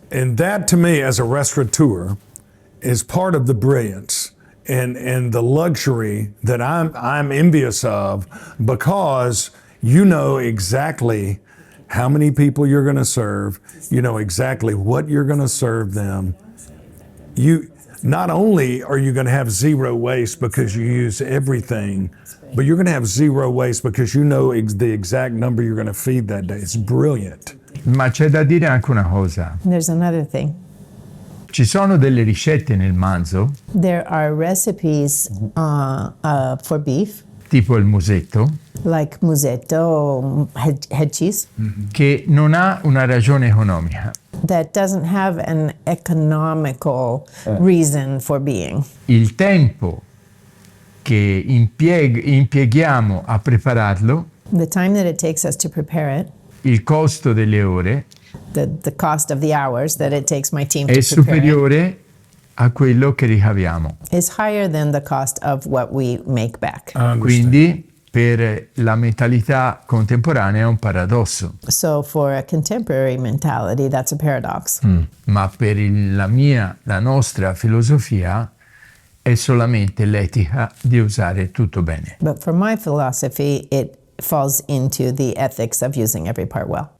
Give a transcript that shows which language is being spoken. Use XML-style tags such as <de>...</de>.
<en>And that to me, as a restaurateur, is part of the brilliance and the luxury that I'm envious of, because you know exactly how many people you're going to serve. You know exactly what you're going to serve them. You not only are you going to have zero waste because you use everything, but you're going to have zero waste because you know the exact number you're going to feed that day. It's brilliant.</en> <it>Ma c'è da dire anche una cosa.</it> <en>There's another thing.</en> <it>Ci sono delle ricette nel manzo,</it> <en>There are recipes for beef,</en> <it>tipo il musetto,</it> <en>like musetto, head cheese,</en> <it>che non ha una ragione economica.</it> <en>that doesn't have an economical reason for being.</en> <it>Il tempo che impieghiamo a prepararlo,</it> <en>The time that it takes us to prepare it,</en> <it>il costo delle ore,</it> <en>the cost of the hours that it takes my team</en> <it>è</it> <en>to prepare it,</en> <it>superiore a quello che ricaviamo.</it> <en>is higher than the cost of what we make back.</en> <it>Quindi per la mentalità contemporanea è un paradosso,</it> <en>So for a contemporary mentality, that's a paradox.</en> <it>ma per la nostra filosofia è solamente l'etica di usare tutto bene.</it> <en>But for my philosophy, it falls into the ethics of using every part well.</en>